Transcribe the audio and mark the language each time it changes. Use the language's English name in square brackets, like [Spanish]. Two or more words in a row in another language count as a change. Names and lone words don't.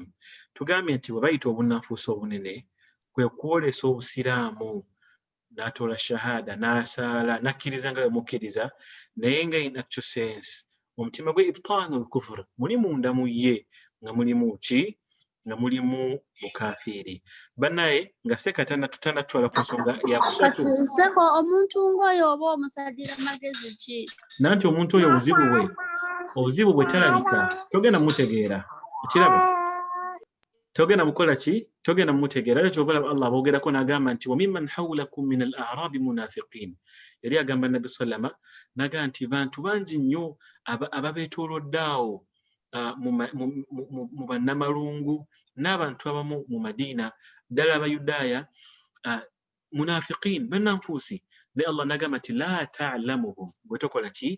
[Ganda] Tugambye nti bwe bayita obunnanfuusi obunene kwe kwolesa obusiraamu n'atoola shahada n'asaala n'akkiriza nga bwemukkiriza naye nga [English] in actual sense [Ganda] omutima gwe [Arabic] إبطان الكفر [Ganda] muli munda mu ye nga mulimu ki nga mulimu bukafiiri. Bannaye nga tutanatwala ku nsonga ya kusatu. Kati nseko omuntu ng'oyo oba omusalira magezi ki? Nanti omuntu oyo obuzibu bwe talabika togenda mutegeera. Ekirabo togenda mukola ki? Togenda mutegeera. Ekyo ky'obalaba Allah boogerako n'agamba nti [Arabic] ومن حولكم من الأعراب منافقين. [Ganda] Yali agamba Nabbi sallama n'agamba nti bantu bangi nnyo ababeetoolodde awo mu bannamalungu n'abantu abamu mu Madiina ddala Abayudaaya munafiqin bannanfuusi. Naye Allah n'agamba nti [Arabic] لا تعلمهم, [Ganda] bwe tokola ki?